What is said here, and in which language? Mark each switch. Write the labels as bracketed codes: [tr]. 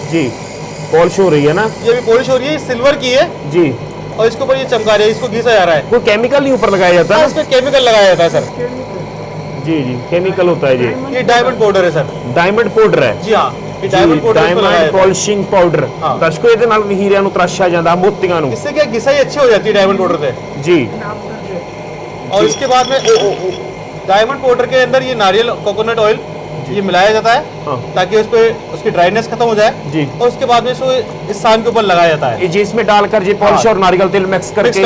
[hi] जी, polish हो रही है ना, ये भी पॉलिश हो रही है, सिल्वर की है जी। और इसके ऊपर ये चमका रहे हैं, इसको घिसा जा रहा है। कोई केमिकल नहीं ऊपर लगाया जाता हाँ, है? इस पे केमिकल लगाया जाता है सर। जी जी, केमिकल होता है जी। ये डायमंड पाउडर है सर। डायमंड पाउडर है जी हाँ, ये डायमंड पाउडर इसमें लगाया डायमंड जाता है। [en] Polishing powder. [hi] हाँ। [pa] ਦਰਸ਼ਕੋ ਇਹਦੇ ਨਾਲ ਹੀਰਿਆਂ ਨੂੰ ਤਰਾਸ਼ਿਆ ਜਾਂਦਾ, ਮੋਤੀਆਂ ਨੂੰ। [hi] इससे क्या घिसाई अच्छी हो जाती है डायमंड पाउडर से। जी। और इसके बाद में डायमंड पाउडर के अंदर ये नारियल कोकोनट ऑयल ये मिलाया जाता है हाँ। ताकि उस पे उसकी ड्राइनेस खत्म हो जाए जी। और उसके बाद में इसको इस सान के ऊपर लगाया जाता है। ये जी इसमें डालकर ये पॉलिश और नारियल तेल मिक्स करके